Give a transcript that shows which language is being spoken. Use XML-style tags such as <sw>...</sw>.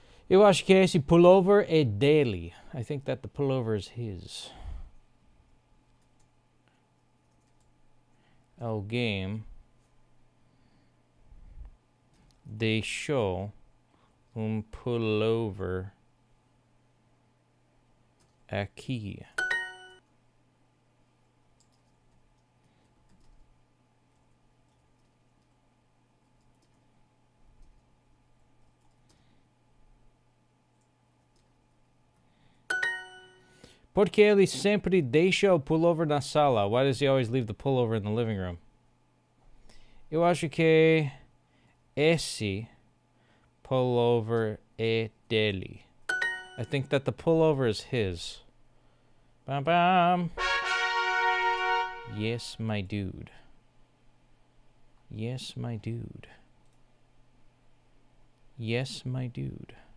<pt>Eu acho que esse pullover é dele.</pt> <en>I think that the pullover is his.</en> <pt>Alguém deixou pullover aqui. Porque ele sempre deixa o pullover na sala?</pt> <en>Why does he always leave the pullover in the living room?</en> <pt>Eu acho que esse pullover é dele.</pt> <en>I think that the pullover is his. Bam bam. Yes, my dude. Yes, my dude. Yes, my dude.</en>